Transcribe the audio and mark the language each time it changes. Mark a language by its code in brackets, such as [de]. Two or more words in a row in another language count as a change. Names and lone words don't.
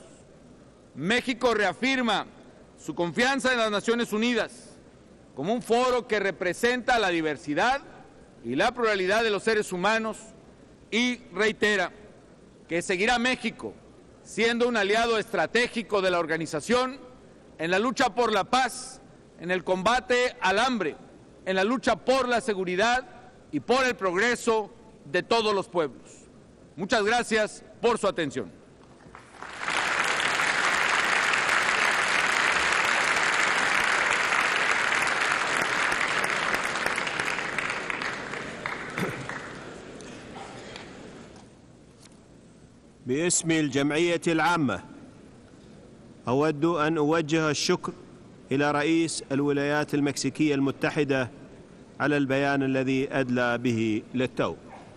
[es] México reafirma su confianza en las Naciones Unidas como un foro que representa la diversidad y la pluralidad de los seres humanos y reitera que seguirá México siendo un aliado estratégico de la organización en la lucha por la paz, en el combate al hambre, en la lucha por la seguridad y por el progreso de todos los pueblos. Muchas gracias por su atención. [ar] باسم الجمعية العامة أود أن أوجه الشكر إلى رئيس الولايات المكسيكية المتحدة على البيان الذي أدلى به للتو.